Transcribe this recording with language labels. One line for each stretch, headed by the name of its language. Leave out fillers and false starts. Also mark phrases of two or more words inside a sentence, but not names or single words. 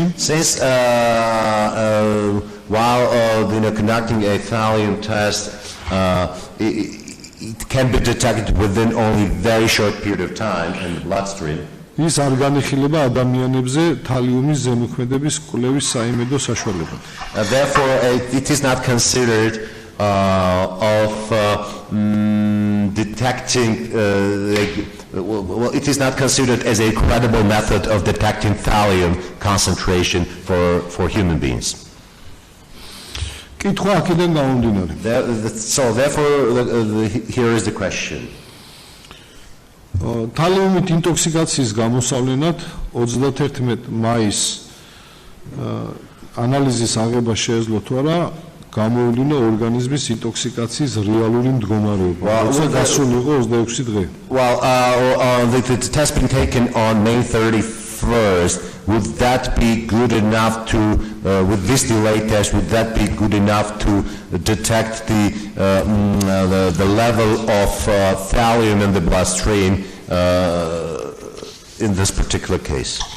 English: Since while conducting a thallium test it can be detected within only very short period of time in the bloodstream.
Georgian: ის არ განიხილება ადამიანებზე თალიუმის ზემოქმედების კვლევის საიმედო საშუალებად.
English: Therefore, it is not considered detecting. It is not considered as a credible method of detecting thallium concentration for human beings.
Georgian: კითხვა აქედან გამომდინარე.
English: So therefore here is the question.
Georgian: თალეუმით ინტოქსიკაციის გამოსავლენად 31 მაისს ანალიზის აღება შეეძლო თუ არა გამოევლინა ორგანიზმის ინტოქსიკაციის რეალური მდგომარეობა. როცა გასული იყო 26 დღე.
English: Well, the test been taken on May 31st. Would that be good enough to, with this delay test, would that be good enough to detect the level of thallium in the bloodstream in this particular case?